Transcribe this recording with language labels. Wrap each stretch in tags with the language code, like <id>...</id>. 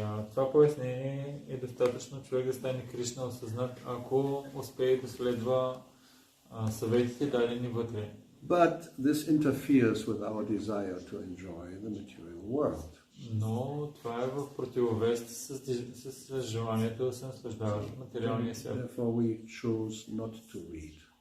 <bg>Това пояснение е достатъчно човек да стане Кришна осъзнат, ако успее да следва съветите дадени вътре.</bg> <en>But this interferes with our desire to enjoy the material world.</en> <bg>Но това е в противовес с желанието да се наслаждават в материалния свят.</bg> <en>Therefore we choose not to read.</en>